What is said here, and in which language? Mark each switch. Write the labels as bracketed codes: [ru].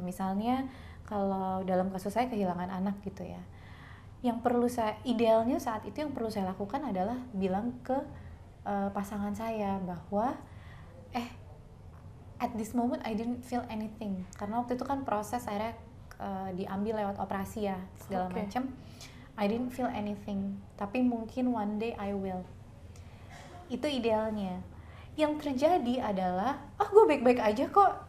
[id] Misalnya kalau dalam kasus saya kehilangan anak gitu ya, yang perlu idealnya saat itu yang perlu saya lakukan adalah bilang ke pasangan saya bahwa [en] at this moment I didn't feel anything, [id] karena waktu itu kan proses akhirnya diambil lewat operasi ya segala macam. [en] I didn't feel anything, [id] tapi mungkin [en] one day I will. [id] Itu idealnya. Yang terjadi adalah, gue baik-baik aja kok.